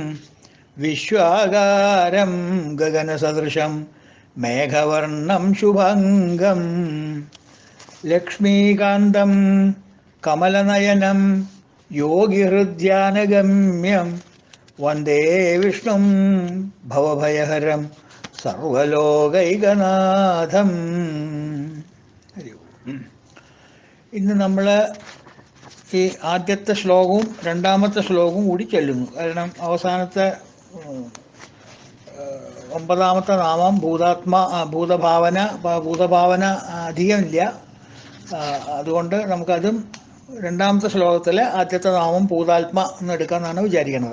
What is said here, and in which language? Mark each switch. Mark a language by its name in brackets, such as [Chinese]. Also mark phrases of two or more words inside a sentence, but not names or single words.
[Sanskrit] विश्वागारं गगनसदृशं मेघवर्णं शुभङ्गं लक्ष्मीकान्तं कमलनयनं योगिहृद्यानगम्यं वन्दे विष्णुं भवभयहरं सर्वलोकैकनाथम्। हरि ओम्. [Malayalam] ഇന്ന് നമ്മൾ ഈ ആദ്യത്തെ ശ്ലോകവും രണ്ടാമത്തെ ശ്ലോകവും കൂടി ചൊല്ലുന്നു. കാരണം അവസാനത്തെ ഒമ്പതാമത്തെ നാമം ഭൂതഭാവന അധികമില്ല. അതുകൊണ്ട് നമുക്കതും രണ്ടാമത്തെ ശ്ലോകത്തിലെ ആദ്യത്തെ നാമം ഭൂതാത്മ എന്ന് എടുക്കാമെന്നാണ് വിചാരിക്കുന്നത്.